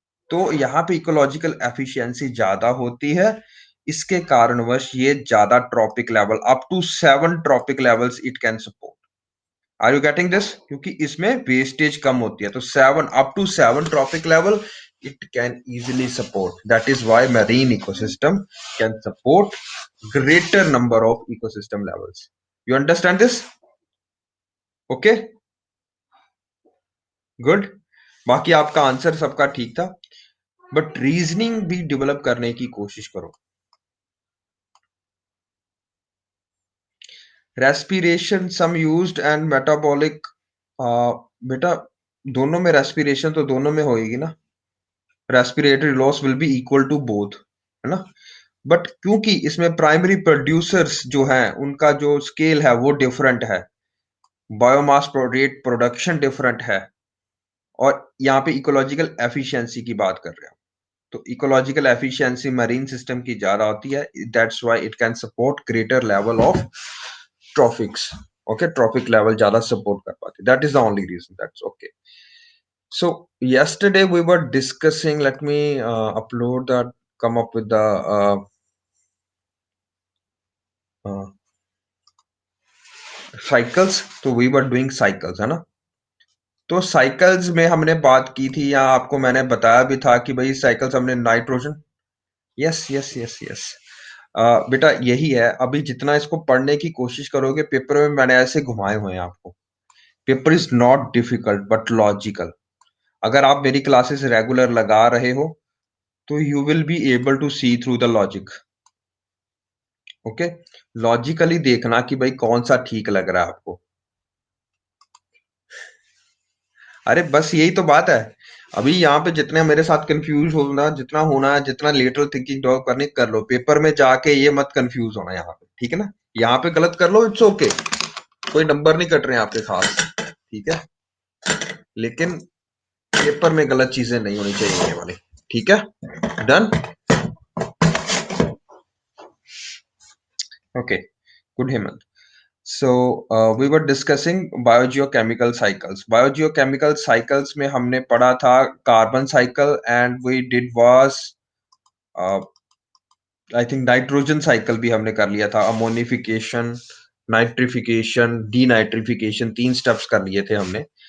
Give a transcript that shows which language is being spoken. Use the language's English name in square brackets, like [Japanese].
[Hindi] तो यहाँ पे [English] ecological efficiency ज्यादा होती है, [Hindi] इसके कारणवश ये ज्यादा [English] Trophic level, up to 7 trophic levels it can support. Are you getting this? [Hindi] क्योंकि इसमें [English] wastage [Hindi] कम होती है, तो [English] 7, up to 7 trophic level it can easily support. That is why marine ecosystem can support greater number of ecosystem levels. You understand this? Okay, good. [Hindi] बाकी आपका answer सबका ठीक था, बट रीजनिंग भी डेवलप करने की कोशिश करो। [English] respiration some used and metabolic, [Hindi] बेटा दोनों में [English] respiration [Hindi] तो दोनों में होएगी ना, [English] Respiratory loss will be equal to both, है ना। [Hindi] बट क्योंकि इसमें प्राइमरी प्रोड्यूसर्स जो हैं उनका जो स्केल है वो डिफरेंट है, बायोमास रेट प्रोडक्शन डिफरेंट है, और यहाँ पे इकोलॉजिकल एफिशिएंसी की बात कर रहे हैं, तो इकोलॉजिकल एफिशिएंसी मरीन सिस्टम की ज्यादा होती है, [English] That's why it can support greater level of trophics. Okay, trophic level [Hindi] ज्यादा सपोर्ट कर पाते, [English] That is the only reason, that's okay. So yesterday we were discussing, let me upload that, come up with the uh, cycles, तो we were doing cycles, है ना। [Hindi] तो cycles में हमने बात की थी, या आपको मैंने बताया भी था कि भाई साइकिल्स हमने nitrogen, yes yes yes yes, बेटा यही है। अभी जितना इसको पढ़ने की कोशिश करोगे, पेपर में मैंने ऐसे घुमाए हुए हैं आपको, [English] Paper is not difficult but logical. [Hindi] अगर आप मेरी क्लासेस रेगुलर लगा रहे हो तो [English] You will be able to see through the logic. [Hindi] Okay, logically देखना कि भाई कौन सा ठीक लग रहा है आपको। अरे बस यही तो बात है। अभी यहाँ पे जितने मेरे साथ कंफ्यूज होना, जितना होना है, जितना लेटरल थिंकिंग डेवलप करने कर लो, पेपर में जाके ये मत कंफ्यूज होना यहाँ पे, ठीक है ना। यहाँ पे गलत कर लो, [English] it's okay, [Hindi] कोई नंबर नहीं कट रहे हैं आपके खास, ठीक है। लेकिन पेपर में गलत चीजें नहीं होनी चाहिए ये वाली, ठीक है। [English] Done. Okay, good Hemant. So we were discussing biogeochemical cycles. Biogeochemical cycles [Hindi] में हमने पढ़ा था [English] carbon cycle, and we did was I think nitrogen cycle [Hindi] भी हमने कर लिया था, [English] ammonification, nitrification, denitrification, 3 steps [Hindi] कर लिए थे हमने।